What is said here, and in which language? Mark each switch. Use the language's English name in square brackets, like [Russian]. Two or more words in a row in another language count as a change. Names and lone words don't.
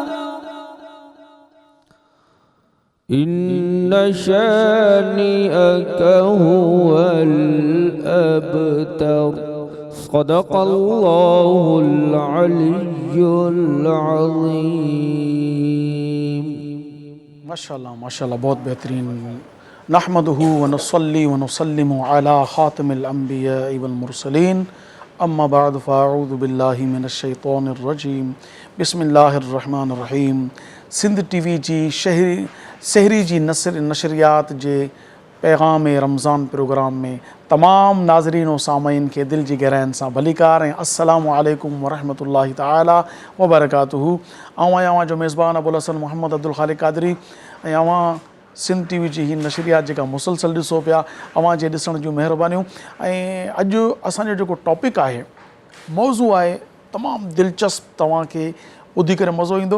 [Arabic] إن شانئك هو الأبتر. صدق الله العلي العظيم. [Urdu] माशाअल्लाह माशाअल्लाह, बहुत बेहतरीन। [Arabic] نحمده ونصلي ونسلم على خاتم الأنبياء والمرسلين، أما بعد فأعوذ بالله من الشيطان الرجيم، بسم الله الرحمن الرحيم. [Sindhi] सिंध टीवी जी शहरी जी नशरियात जे पैगाम रमज़ान प्रोग्राम में तमाम नाज़रीन व सामीन के दिल जी गहराइनि सां भलीकार ऐं [Arabic] السلام عليكم ورحمة الله تعالى وبركاته. [Sindhi] आवां जो मेज़बान अबुल हसन मोहम्मद अब्दुल ख़ालिक़ क़ादरी ऐं आवां सिंध टीवी जी ही नशरियात जेका मुसलसल ॾिसो पिया, अवां जे ॾिसण जूं महिरबानियूं। ऐं अॼु असांजो जेको टॉपिक आहे, मौज़ू आहे तमामु दिलचस्प, तव्हांखे ॿुधी करे मज़ो ईंदो।